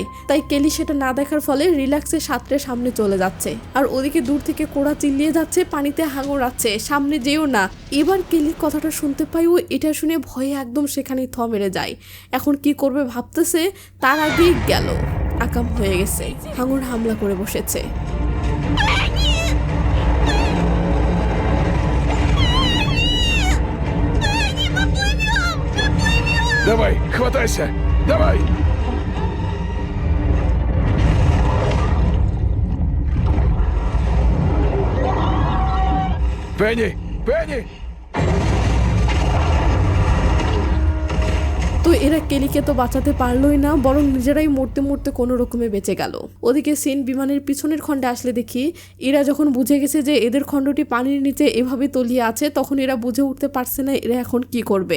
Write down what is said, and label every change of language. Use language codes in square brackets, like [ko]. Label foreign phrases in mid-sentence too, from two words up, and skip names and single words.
[bn] তাই কেলি সেটা না দেখার ফলে রিল্যাক্সে সাঁতরে সামনে চলে যাচ্ছে। আর ওদিকে দূর থেকে কোরা চিল্লিয়ে যাচ্ছে পানিতে হাঙর আছে, সামনে যেও না। এবার কেলির কথাটা শুনতে পাই ও এটা শুনে ভয়ে একদম সেখানেই থ মেরে যায়। এখন কি করবে ভাবতেছে, তার আগেই গেল আকাম হয়ে গেছে। হাঙর হামলা করে বসেছে। [ru] Давай, хватайся! Давай! Пенни! Пенни! [bn] তো এরা কেলিকে তো বাঁচাতে পারলোই না, বরং নিজেরাই মরতে মরতে কোনো রকমে বেঁচে গেল। ওদিকে সিন বিমানের পিছনের খণ্ডে আসলে দেখি এরা যখন বুঝে গেছে যে এদের খণ্ডটি পানির নিচে এভাবে তলিয়ে আছে, তখন এরা বুঝে উঠতে পারছে না এরা এখন কি করবে।